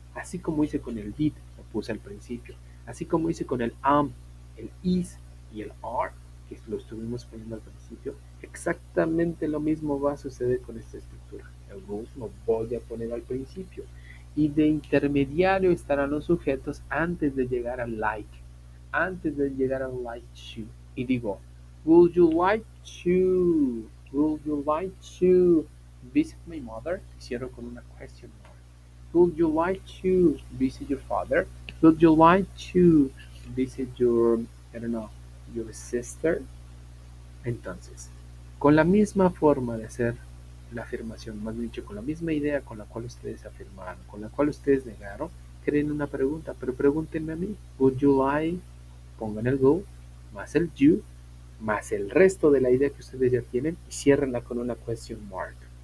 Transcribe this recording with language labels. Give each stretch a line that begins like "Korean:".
Spanish: Así como hice con el did, lo puse al principio. Así como hice con el am, el is y el are, que lo estuvimos poniendo al principio. Exactamente lo mismo va a suceder con esta estructura. El go lo voy a poner al principio. Y de intermediario estarán los sujetos antes de llegar al like. antes de llegar al like to. Y digo,
English: would you like to visit my mother?
Spanish: Y cierro con una
English: question mark. Would you like to visit your father? Would you like to visit your, I don't know, your sister?
Spanish: Entonces, con la misma forma de hacer la afirmación, más bien dicho, con la misma idea con la cual ustedes afirmaron, con la cual ustedes negaron, creen una pregunta, pero pregúntenme a mí.
English: Would you like,
Spanish: pongan el go, más el you, más el resto de la idea que ustedes ya tienen y ciérrenla con una question mark.